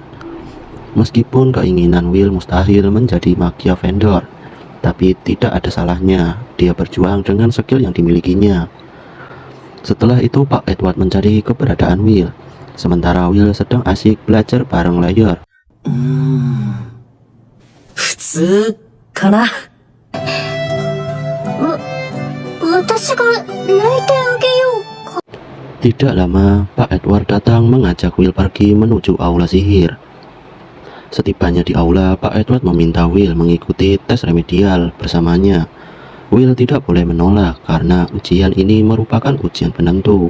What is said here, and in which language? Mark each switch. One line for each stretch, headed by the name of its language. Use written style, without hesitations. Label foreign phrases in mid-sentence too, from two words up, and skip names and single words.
Indonesian: Meskipun keinginan Will mustahil menjadi magia vendor, tapi tidak ada salahnya dia berjuang dengan skill yang dimilikinya. Setelah itu Pak Edward mencari keberadaan Will, sementara Will sedang asik belajar bareng Layer.
Japanese: 普通かな。私が泣いてあげようか。
Indonesian: Tidak lama, Pak Edward datang mengajak Will pergi menuju aula sihir. Setibanya di aula, Pak Edward meminta Will mengikuti tes remedial bersamanya. Will tidak boleh menolak karena ujian ini merupakan ujian penentu.